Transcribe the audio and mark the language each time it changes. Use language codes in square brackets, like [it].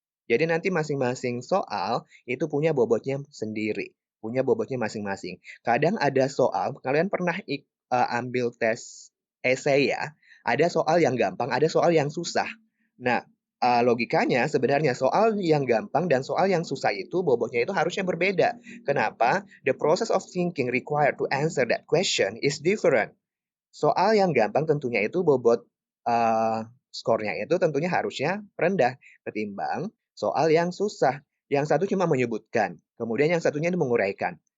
[id] Jadi nanti masing-masing soal itu punya bobotnya sendiri, punya bobotnya masing-masing. Kadang ada soal, kalian pernah ambil tes esai ya, ada soal yang gampang, ada soal yang susah. Nah, logikanya sebenarnya soal yang gampang dan soal yang susah itu bobotnya itu harusnya berbeda. Kenapa? [en] The process of thinking required to answer that question is different. [id] Soal yang gampang tentunya itu bobot skornya itu tentunya harusnya rendah ketimbang soal yang susah. Yang satu cuma menyebutkan, kemudian yang satunya itu menguraikan.